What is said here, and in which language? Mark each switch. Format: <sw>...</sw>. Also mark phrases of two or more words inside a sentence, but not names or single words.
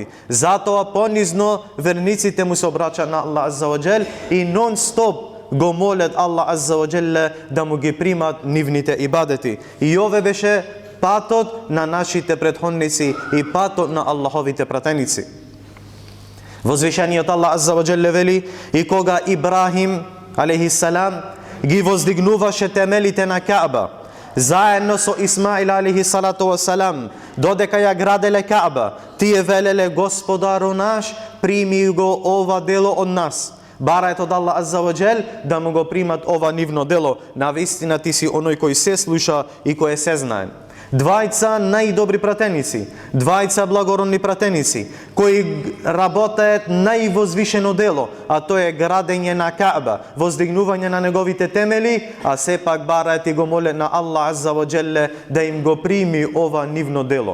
<mk>Затоа понизно верниците му се обраќаат на Аллах</mk> <ar>عز وجل</ar> <mk>и нон-стоп го молат Аллах</mk> <ar>عز وجل</ar> <mk>да му ги примат нивните ибадети. И ове беше патот на нашите претходници и патот на Аллаховите пратеници. Возвишениот Аллах</mk> <ar>عز وجل</ar> <mk>вели: и кога Ибрахим</mk> <ar>عليه السلام</ar> <mk>ги воздигнуваше темелите на Каба, заедно со Исмаил</mk> <ar>عليه الصلاة والسلام,</ar> <mk>додека ја граделе Каба, тие велеле: Господару наш, прими го ова дело од нас. Барајат од Аллах</mk> <ar>عز وجل</ar> <mk>да му го примат ова нивно дело. Навистина ти си оној кој се слуша и кој се знае. Двајца најдобри пратеници, двајца благородни пратеници, кои работаат највозвишено дело, а тоа е градење на Каба, воздигнување на неговите темели, а сепак бараат и го молат на Аллах</mk> <ar>عز وجل</ar> <mk>да им го прими ова нивно дело.</mk>